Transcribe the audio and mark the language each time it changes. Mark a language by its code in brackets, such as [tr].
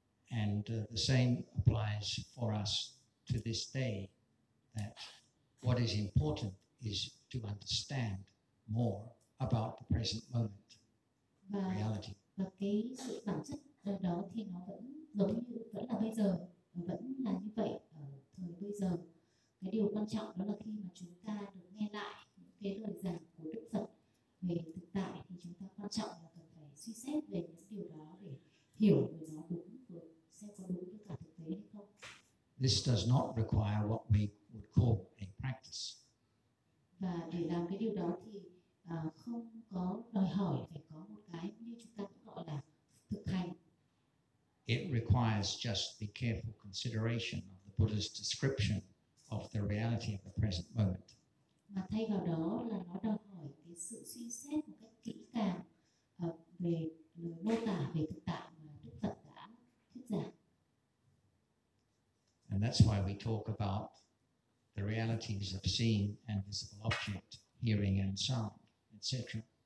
[en] And the same applies for us to this day, that what is important is to understand more about the present moment reality. [vi] Và cái sự bản chất đó thì nó vẫn giống như vẫn là bây giờ, vẫn là như vậy ở thời bây giờ. Cái điều quan trọng đó là khi mà chúng ta được nghe lại những cái lời giảng của Đức Phật về thực tại thì chúng ta quan trọng là cần phải suy xét về những điều đó để hiểu về nó đúng, xem có đúng với cả thực tế hay không. [en] This does not require what we would call a practice. [vi] Và để làm cái điều đó thì không có đòi hỏi phải có một cái như chúng ta gọi là thực hành. [en] It requires just the careful consideration of the Buddha's description of the reality of the present moment. [vi] Mà thay vào đó là nó đòi hỏi cái sự suy xét một cách kỹ càng về lời mô tả về thực tại mà Đức Phật đã thuyết giảng. [en] And that's why we talk about the realities of seen and visible object hearing and sound, etc.